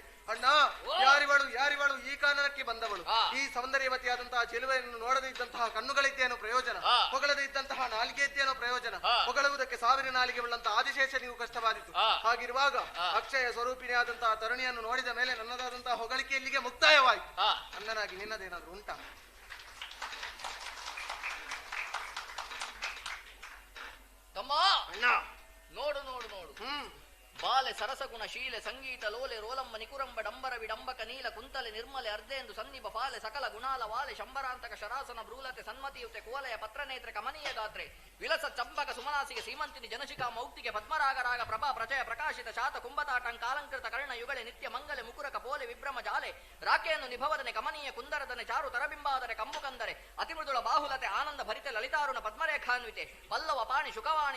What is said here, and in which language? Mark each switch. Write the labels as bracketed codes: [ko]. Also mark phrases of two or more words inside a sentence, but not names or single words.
[kn] ಅಣ್ಣ, ಯಾರಿವಳು ಈ ಕಾರಣಕ್ಕೆ ಬಂದವಳು? ಈ ಸೌಂದರ್ಯವತಿಯಾದಂತಹ ಚೆಲುವೆಯನ್ನು ನೋಡದೇ ಇದ್ದಂತಹ ಕಣ್ಣುಗಳಿದ್ದೇನೋ ಪ್ರಯೋಜನ? ಹೊಗಳದೇ ಇದ್ದಂತಹ ನಾಲಿಗೆ ಇದ್ದೇನೋ ಪ್ರಯೋಜನ? ಹೊಗಳುವುದಕ್ಕೆ 1000 ನಾಲಿಗೆ ಉಳ್ಳಂತಹ ಆದಿಶೇಷ ನೀವು ಕಷ್ಟವಾದಿತು. ಹಾಗಿರುವಾಗ ಅಕ್ಷಯ ಸ್ವರೂಪಿಣಿಯಾದಂತಹ ತರುಣಿಯನ್ನು ನೋಡಿದ ಮೇಲೆ ನನ್ನದಾದಂತಹ ಹೊಗಳಿಕೆ ಇಲ್ಲಿಗೆ ಮುಕ್ತಾಯವಾಯಿತು. ಅನ್ನನಾಗಿ ನಿನ್ನದೇನಾದ್ರೂ ಉಂಟಾ? ತಮ್ಮ ಅಣ್ಣ, ನೋಡು ನೋಡು ನೋಡು. ಬಾಲೆ ಸರಸಗುಣ ಶೀಲೆ ಸಂಗೀತ ಲೋಲೆ ರೋಲಂಬ ನಿಕುರಂಬ ಡಂಬರ ವಿಡಂಬಕ ನೀಲ ಕುಂತಲೆ ನಿರ್ಮಲೆ ಅರ್ಧೇಂದು ಸನ್ನಿಭ ಪಾಲೆ ಸಕಲ ಗುಣಾಲ ವಾಲೆ ಶಂಬರಾಂತಕ ಶರಾಸನ ಭ್ರೂಲತೆ ಸನ್ಮತಿಯುತೆ ಕೋಲೆಯ ಪತ್ರನೇತ್ರ ಕಮನೀಯ ಗಾತ್ರೆ ವಿಲಸ ಚಂಪಕ ಸುಮನಾಸಿಗೆ ಸೀಮಂತಿನಿ ಜನಶಿಖಾ ಮೌಕ್ತಿಗೆ ಪದ್ಮರಾಗರಾಗ ಪ್ರಭಾ ಪ್ರಚಯ ಪ್ರಕಾಶಿತ ಶಾತ ಕುಂಭತಾಟಂಕಾಲಂಕೃತ ಕರ್ಣ ಯುಗಳೆ ನಿತ್ಯ ಮಂಗಲೆ ಮುಕುರಕ ಪೋಲೆ ವಿಭ್ರಮ ಜಾಲೆ ರಾಕೆಯನ್ನು ನಿಭವದನೆ ಕಮನೀಯ ಕುಂದರದನೆ ಚಾರು ತರಬಿಂಬಾದರೆ ಕಂಬು ಕಂದರೆ ಅತಿಮೃದುಳ ಬಾಹುಲತೆ ಆನಂದ ಭರಿತೆ ಲಲಿತಾರುಣ ಪದ್ಮರೇಖಾನ್ವಿತೆ ಪಲ್ಲವ ಪಾಣಿ ಶುಕವಾಣಿ